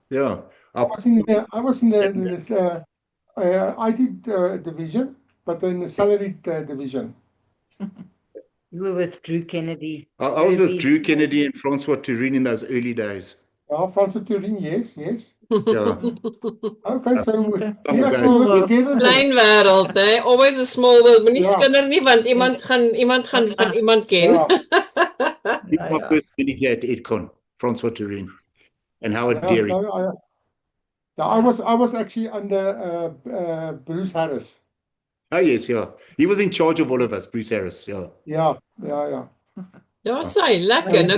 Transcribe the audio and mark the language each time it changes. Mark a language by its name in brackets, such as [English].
[English] I was in the IT division, but in the salaried division. You were with Drew Kennedy. I was with Drew Kennedy and Francois Turin in those early days. Francois Turin, yes. Yeah. Okay, so we Okay. actually work together. [Afrikaans] Klein wêreld, né? [English] Always a small world. [Afrikaans] Moenie Ja. skinder nie, want iemand gaan van iemand ken. Ja. [English] He's my first manager at Edcon, Francois Turin, and Howard Yeah, Deary. I was actually under Bruce Harris. Oh yes, yeah. He was in charge of all of us, Bruce Harris. Yeah. Yeah. [Afrikaans] Ja, sê, lekker. Nou